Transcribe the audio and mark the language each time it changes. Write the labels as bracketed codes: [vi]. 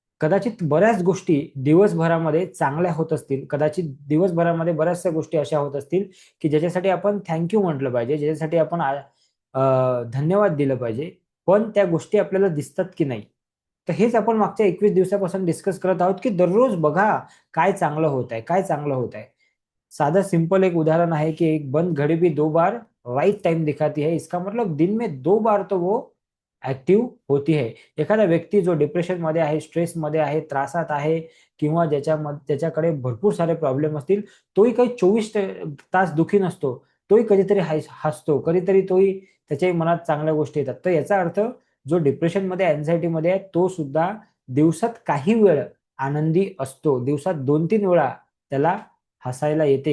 [mr] कदाचित बऱ्याच गोष्टी दिवसभरामध्ये चांगल्या होत असतील, कदाचित दिवसभरामध्ये बऱ्याचशा गोष्टी अशा होत असतील की ज्याच्यासाठी आपण थँक्यू म्हटलं पाहिजे, ज्याच्यासाठी आपण धन्यवाद दिलं पाहिजे, पण त्या गोष्टी आपल्याला दिसतात की नाही. तर हेच आपण मागच्या 21 दिवसापासून डिस्कस करत आहोत की दररोज बघा काय चांगलं होत आहे, काय चांगलं होत आहे. [hi] साधा सिंपल एक उदाहरण है कि एक बंद घड़ी भी 2 बार राइट टाइम दिखाती है, इसका मतलब दिन में 2 बार तो वो ऍक्टिव्ह होती है. [mr] एखादा व्यक्ती जो डिप्रेशन मध्ये आहे, स्ट्रेस मध्ये आहे, त्रासात आहे किंवा ज्याच्याकडे भरपूर सारे प्रॉब्लेम असतील, तोही काही 24 तास दुखी नसतो, तोही कधीतरी हसतो, कधीतरी तोही त्याच्याही मनात चांगल्या गोष्टी येतात. तर याचा अर्थ जो डिप्रेशन मध्ये, अँझायटी मध्ये आहे, तो सुद्धा दिवसात काही वेळ आनंदी असतो, दिवसात 2-3 वेळा त्याला हसायला येते.